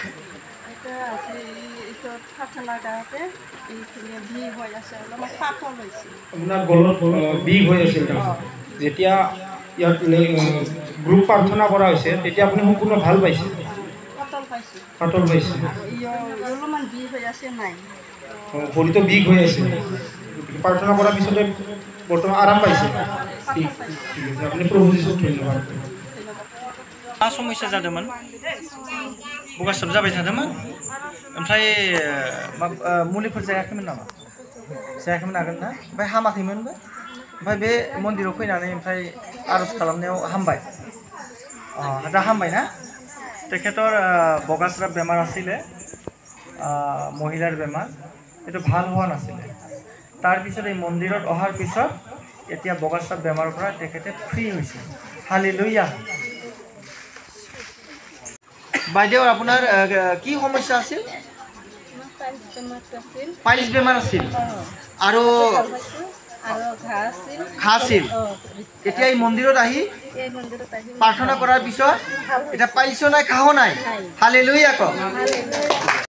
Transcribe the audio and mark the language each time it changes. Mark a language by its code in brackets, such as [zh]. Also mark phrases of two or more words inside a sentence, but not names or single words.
[as] আপোনাৰ গলত বিষ হৈ আছিল যেতিয়া ইয়াত গ্ৰুপ প্ৰাৰ্থনা কৰা হৈছে তেতিয়া আপুনি সম্পূৰ্ণ ভাল পাইছে ফাটল পাইছোঁ ফাটল পাইছে অলপমান বিষ হৈ আছে নাই ভৰিটো বিষ হৈ আছে প্ৰাৰ্থনা কৰাৰ পিছতে বৰ্তমান আৰাম পাইছে ঠিক আছে আপুনি প্ৰভু যীশুক ধন্যবাদ [brx] मा समस्या जादोंमोन बगासब जाबाय थादोंमोन ओमफ्राय मुलिफोर जायाखैमोन नामा जायाखैमोन आगोल ना ओमफ्राय हामाखैमोनबो ओमफ्राय बे मन्दिराव फैनानै ओमफ्राय आरज खालामनायाव हामबाय दा हामबाय ना [as] তেখেতৰ বগাসৰাব বেমাৰ আছিলে মহিলাৰ বেমাৰ এটু ভাল হোৱা নাছিলে তাৰ পিছত এই মন্দিৰত অহাৰ পিছত এতিয়া বগাসৰাব বেমাৰৰ পৰা তেখেতে ফ্ৰী হৈছে হালেলুয়া বাইদেউ আপোনাৰ কি সমস্যা আছিল পাইলছ বেমাৰ আছিল আৰু ঘা আছিল এতিয়া এই মন্দিৰত আহি প্ৰাৰ্থনা কৰাৰ পিছত এটা পাইলছ নাই ঘাও নাই হালেলুয়া ক